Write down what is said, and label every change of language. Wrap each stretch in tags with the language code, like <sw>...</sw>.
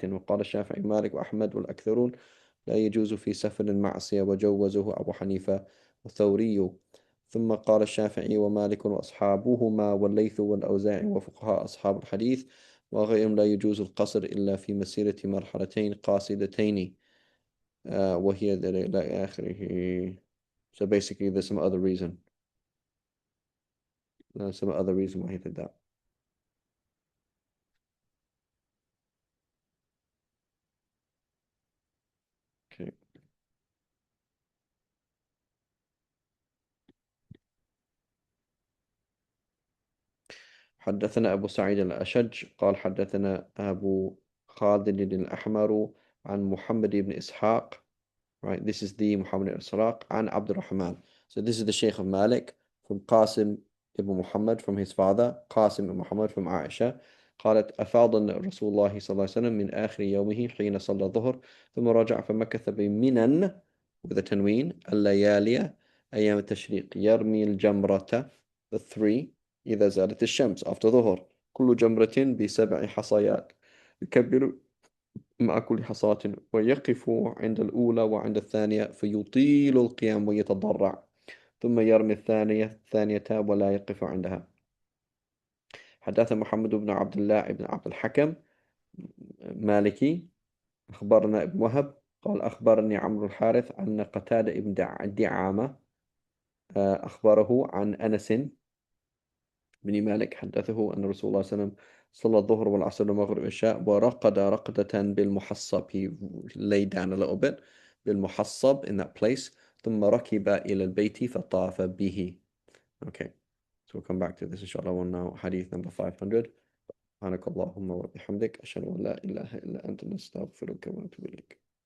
<ar>وقال الشافعي مالك وأحمد والأكثرون لا يجوز في سفر المعصية وجوزه أبو حنيفة والثوري ثم قال الشافعي ومالك وأصحابهما والليث والأوزاعي وفقهاء أصحاب الحديث وغيرهم لا يجوز القصر إلا في مسيرة مرحلتين قاصدتين وهي إلى آخره.</ar> <en>So basically there's some other reason. Some other reason why he did that. Okay.</en> <ar>حدثنا أبو سعيد الأشج قال حدثنا أبو خالد الأحمر عن محمد بن إسحاق.</ar> <en>Right, this is the Muhammad ibn Ishraq and Abdul Rahman. So this is the Sheikh of Malik from Qasim ibn Muhammad from his father, Qasim ibn Muhammad from Aisha.</en> <ar>قالت أفاض رسول الله صلى الله عليه وسلم من آخر يومه حين صلى الظهر ثم رجع فمكث بمنن</ar> <en>with a</en> <ar>تنوين الليالي أيام التشريق يرمي الجمرة</ar> <en>the three</en> <ar>إذا زالت الشمس</ar> <en>after</en> <ar>ظهر كل جمرة بسبع حصيات يكبر مع كل حصاة ويقف عند الأولى وعند الثانية فيطيل القيام ويتضرع ثم يرمي الثانية ولا يقف عندها. حدث محمد بن عبد الله بن عبد الحكم مالكي أخبرنا ابن وهب قال أخبرني عمرو الحارث أن قتادة بن دعامة أخبره عن أنس بن مالك حدثه أن رسول الله صلى الله عليه وسلم صلى الظهر والعصر والمغرب والعشاء ورقد رقدة بالمحصب.</ar> <en>He lay down a little bit بالمحصب in that place</en> <ar>ثم ركب إلى البيت فطاف به.</ar> <en>Okay, so we'll come back to this</en> <ar>إن شاء الله.</ar> <en>We'll now حديث number 500.</en> <ar>سبحانك اللهم وبحمدك أشهد أن لا إله إلا أنت نستغفرك ونتوب إليك.</ar>